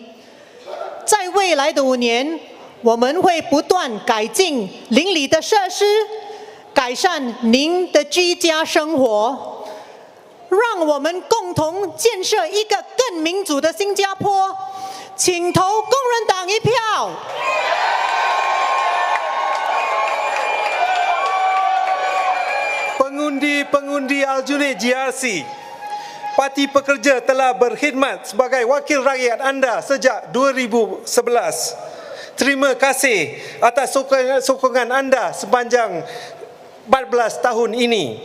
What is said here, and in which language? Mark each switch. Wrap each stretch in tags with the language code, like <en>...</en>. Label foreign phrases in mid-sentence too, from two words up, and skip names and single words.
<zh>在未来的5年，我们会不断改进邻里的设施，改善您的居家生活，让我们共同建设一个更民主的新加坡。请投工人党一票。</zh> <ms>Pengundi-pengundi Aljunied GRC, Parti Pekerja telah berkhidmat sebagai wakil rakyat anda sejak 2011. Terima kasih atas sokongan anda sepanjang 14 tahun ini.</ms>